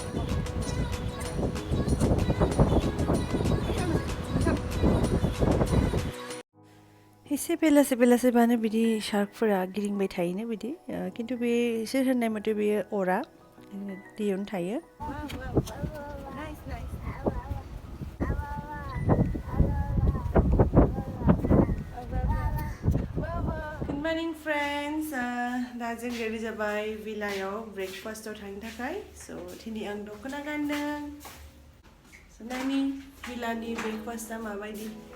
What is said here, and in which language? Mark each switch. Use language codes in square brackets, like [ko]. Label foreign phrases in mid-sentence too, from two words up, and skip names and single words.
[brx] एसे बेलासेबानो बिदि शार्कफोरा गिदिंबाय थायोनो बिदि खिन्थु बे इसोर होननाय मथे बेयो अरा दैयावनो थायो [en] Good morning friends [brx] दा जों रेडि जाबाय विलायाव ब्रेकफास्टआव थांनो थाखाय स' दिनै आं दख'ना गानदों स' नायनि विलानि ब्रेकफास्टआ माबायदि